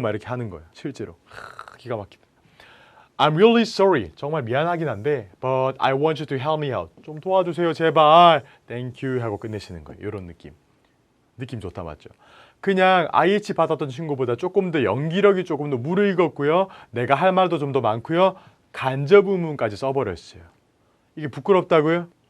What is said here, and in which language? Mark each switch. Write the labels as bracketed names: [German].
[Korean] 막 이렇게 하는 거예요. 실제로. 기가 막히다. [English] I'm really sorry. [Korean] 정말 미안하긴 한데 [English] But I want you to help me out. [Korean] 좀 도와주세요 제발. Thank you 하고 끝내시는 거예요. 이런 느낌. 느낌 좋다 맞죠? 그냥 IH 받았던 친구보다 조금 더 연기력이 조금 더 무르익었고요. 내가 할 말도 좀 더 많고요. 간접 의문까지 써버렸어요. 이게 부끄럽다고요?